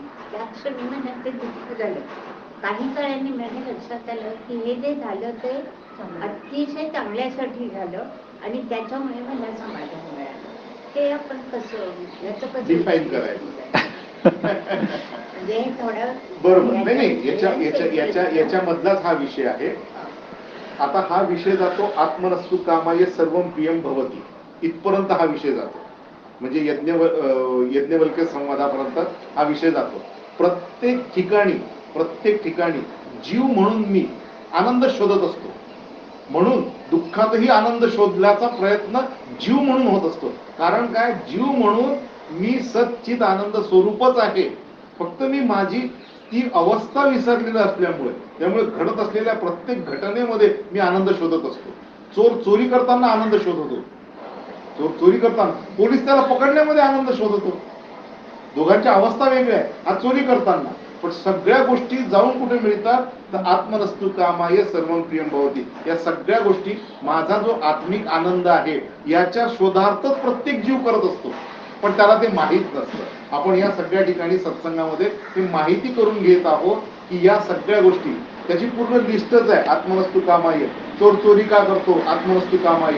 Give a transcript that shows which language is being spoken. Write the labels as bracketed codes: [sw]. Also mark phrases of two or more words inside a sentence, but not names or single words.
[mr] त्या क्षणी मला ते दुःख झालं. काही काळाने माझ्या लक्षात आलं की हे जे झालं ते अतिशय चांगल्यासाठी झालं आणि त्याच्यामुळे मला समाधान मिळालं. हे आपण कसं याचं डिफाईन करायचं म्हणजे थोडं बरोबर. नाही याच्यामधलाच हा विषय आहे. आता हा विषय जातो [sa] आत्मनस्तु कामाय सर्वं प्रियं भवति [mr] इथपर्यंत हा विषय जातो. म्हणजे यज्ञवल्क्य संवादापर्यंत हा विषय जातो. प्रत्येक ठिकाणी जीव म्हणून मी आनंद शोधत असतो. म्हणून दुःखातही आनंद शोधण्याचा प्रयत्न जीव म्हणून होत असतो. कारण काय, जीव म्हणून मी सच्चित आनंद स्वरूपच आहे. फक्त मी माझी ती अवस्था विसरलेली असल्यामुळे, त्यामुळे घडत असलेल्या प्रत्येक घटनेमध्ये मी आनंद शोधत असतो. चोर चोरी करताना आनंद शोधतो. चोरी करताना पोलीस त्याला पकडण्यामध्ये आनंद शोधतो. दोघांच्या अवस्था वेगळ्या आहे. हा चोरी करताना, पण सगळ्या गोष्टी जाऊन कुठे मिळतात तर [sa] आत्मनस्तु कामाय सर्वं प्रियं भवति. [mr] या सगळ्या गोष्टी माझा जो आत्मिक आनंद आहे याच्या शोधार्थच प्रत्येक जीव करत असतो, पण त्याला ते माहीत नसतं. आपण या सगळ्या ठिकाणी सत्संगामध्ये ते माहिती करून घेत आहोत की या सगळ्या गोष्टी, त्याची पूर्ण लिस्टच आहे. [sa] आत्मनस्तु कामाय. [mr] चोर चोरी का करतो? [sa] आत्मनस्तु कामाय.